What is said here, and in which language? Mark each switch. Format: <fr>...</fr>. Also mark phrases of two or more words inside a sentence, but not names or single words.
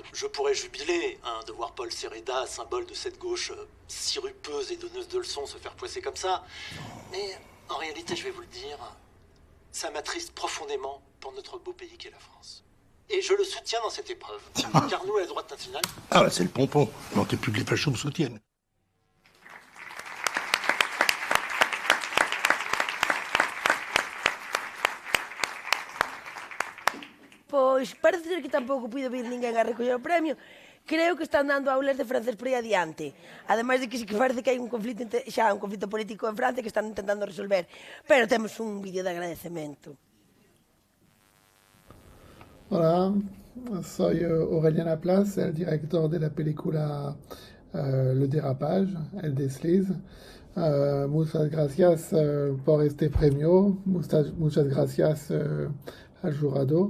<fr>Je pourrais jubiler de voir Paul Sereda, symbole de cette gauche sirupeuse et donneuse de leçons, se faire poisser comme ça. Mais en réalité, je vais vous le dire, ça m'attriste profondément pour notre beau pays qu'est la France. Et je le soutiens dans cette épreuve, car nous, à la droite nationale... Ah, bah, c'est le pompon. Il manquait plus que les fachos me soutiennent.</fr> <gl>Pois parece ser que tampouco puido vir ninguén a recoller o premio. Creo que están dando aulas de francés por aí adiante. Ademais de que sí que parece que hai un conflito político en Francia que están intentando resolver. Pero temos un vídeo de agradecemento.</gl> <es>Hola, soy Aurélien Laplace, el director de la película Le Dérapage, El Desliz. Muchas gracias por este premio, muchas gracias al jurado.</es>